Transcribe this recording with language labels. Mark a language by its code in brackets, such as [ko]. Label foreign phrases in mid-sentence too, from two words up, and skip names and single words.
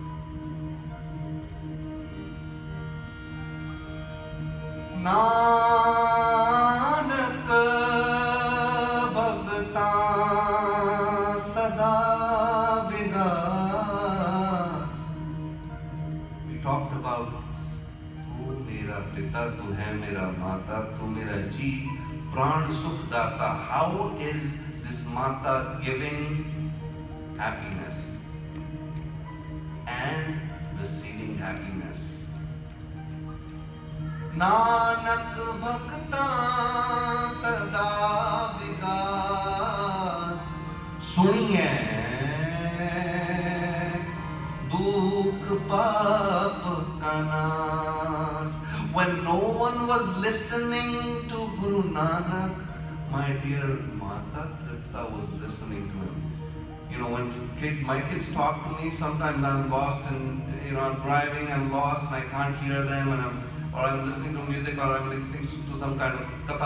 [pa] ਨਾਨਕ ਭਗਤਾ ਸਦਾ ਵਿਗਾਸੁ. [en] We talked about [pa] ਤੂੰ ਮੇਰਾ ਪਿਤਾ, ਤੂੰ ਹੈ ਮੇਰਾ ਮਾਤਾ, ਤੂੰ ਮੇਰਾ ਜੀ, ਪ੍ਰਾਨ ਸੁਖ ਦਾਤਾ. [en] How is this Mata giving happiness and receiving happiness? [pa] ਨਾਨਕ ਭਗਤਾ ਸਦਾ ਵਿਗਾਸੁ. ਸੁਣਿਐ ਦੁਖ ਪਾਪ ਕਾ ਨਾਸੁ. [en] When no one was listening to Guru Nanak, my dear Mata Tripta was listening to him. You know, when my kids talk to me, sometimes I'm lost and, you know, I'm driving, I'm lost and I can't hear them, and I'm listening to music, or I'm listening to some kind of katha.